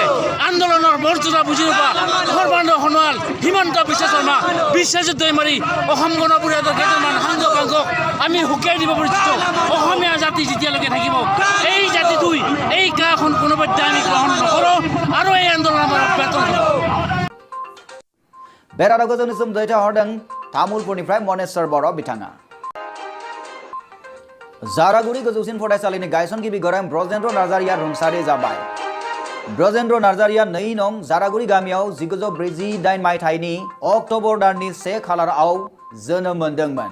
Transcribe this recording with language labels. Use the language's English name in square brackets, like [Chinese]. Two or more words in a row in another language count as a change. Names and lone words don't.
[Assamese] আন্দোলনৰ মৰ্যাদা বুজি নোপোৱা সৰ্বানন্দ সোণোৱাল, হিমন্ত বিশ্ব শৰ্মা বিশ্বযুদ্ধই মাৰি অসম গণ পৰিষদৰ কেইজনমান সাংসদক আমি সুকিয়াই দিব পাৰিছোঁ। অসমীয়া জাতি যেতিয়ালৈকে থাকিব এই জাতিটোই এই কাখন কোনোবাদ্য আমি গ্ৰহণ নকৰোঁ আৰু এই আন্দোলন আমাৰ অব্যাহত থাকিব। [Bodo] बेरादा गोजौनिसिम दैथायहरदों तामुलपुरनिफ्राय मनेश्वर बर' बिथाङा। जारागुरि गोजौसिन फरायसालिनि गायसनगिरि गोरां ब्रजेन्द्र नार्जारिया रुंसारि जाबाय। ब्रजेन्द्र नार्जारिया 2 नं जारागुरि गामियाव 1948 मायथाइनि अक्ट'बर दाननि 1 खालाराव जोनोम मोनदोंमोन।